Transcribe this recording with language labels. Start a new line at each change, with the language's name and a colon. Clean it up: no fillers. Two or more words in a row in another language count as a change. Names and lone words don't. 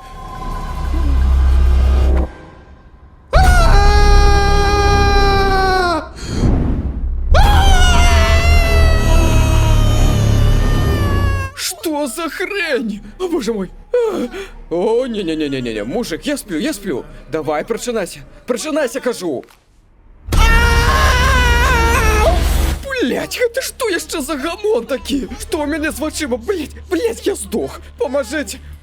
Russian: Что за хрень? О, боже мой. О, не-не-не-не-не, мужик, я сплю. Давай,
Belarusian: прачынайся, кажу. Блять, гэта што яшчэ за гамон такі? Што ў мяне з вачыма? Блять, я здох. Памажыце!